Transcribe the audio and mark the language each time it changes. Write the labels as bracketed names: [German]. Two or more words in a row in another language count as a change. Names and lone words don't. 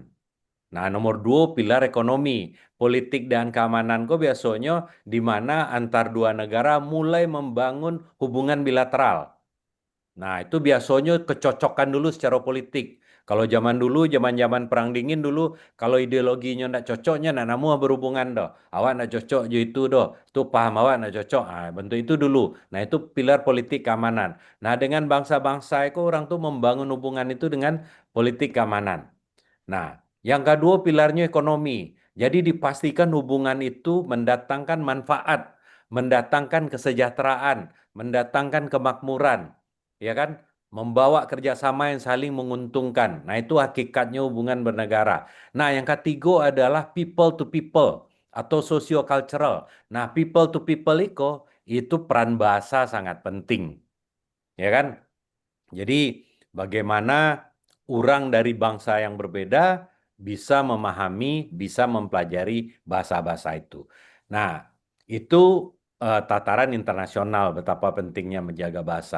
[Indonesian] Nah, nomor dua, pilar ekonomi. Politik dan keamanan kok biasanya di mana antar dua negara mulai membangun hubungan bilateral. Nah, itu biasanya kecocokan dulu secara politik. Kalau zaman dulu, zaman-zaman perang dingin dulu, kalau ideologinya ndak cocoknya, nak namu berhubungan doh. [Minangkabau] Awak ndak cocok je itu doh. Itu paham awak ndak cocok. [Indonesian] Ah, bentuk itu dulu. Nah, itu pilar politik keamanan. Nah, dengan bangsa-bangsa itu orang tuh membangun hubungan itu dengan politik keamanan. Nah, yang kedua pilarnya ekonomi. Jadi dipastikan hubungan itu mendatangkan manfaat, mendatangkan kesejahteraan, mendatangkan kemakmuran, ya kan? Membawa kerjasama yang saling menguntungkan. Nah, itu hakikatnya hubungan bernegara. Nah, yang ketiga adalah [English] people to people [Indonesian] atau socio-cultural. Nah, [English] people to people [Indonesian] itu peran bahasa sangat penting, ya kan? Jadi, bagaimana orang dari bangsa yang berbeda bisa memahami, bisa mempelajari bahasa-bahasa itu. Nah, itu tataran internasional betapa pentingnya menjaga bahasa.